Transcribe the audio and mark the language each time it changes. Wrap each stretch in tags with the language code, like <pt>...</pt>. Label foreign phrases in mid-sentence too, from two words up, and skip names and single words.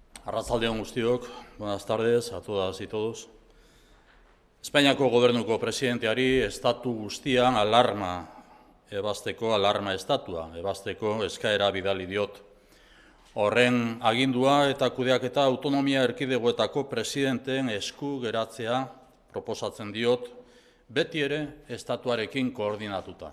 <eu>Arratsaldeon guztiok,</eu> <es>buenas tardes a todas y todos.</es> <eu>Espainiako gobernuko presidenteari estatu guztian alarma estatua ebazteko eskaera bidali diot. Horren agindua eta kudeaketa autonomia erkidegoetako presidenteen esku geratzea proposatzen diot, beti ere estatuarekin koordinatuta.</eu>